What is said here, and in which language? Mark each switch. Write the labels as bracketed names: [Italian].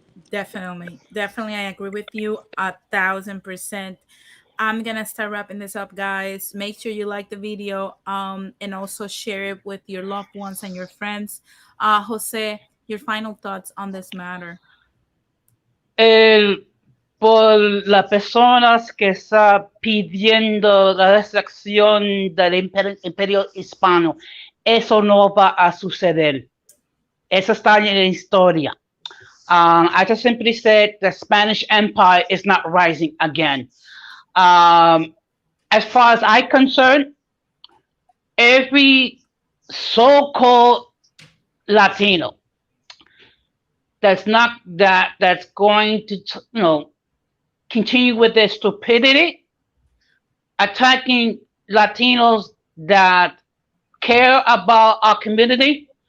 [English] Definitely. Definitely. I agree with you 1,000%. I'm gonna start wrapping this up, guys. Make sure you like the video, and also share it with your loved ones and your friends. Jose, your final thoughts on this matter. [Spanish] El, por las personas que está pidiendo la destrucción del imperio hispano, eso no va a suceder. Eso está en la historia. [English] I just simply said the Spanish Empire is not rising again. As far as I'm concerned, every so-called Latino that's going to continue with their stupidity, attacking Latinos that care about our community.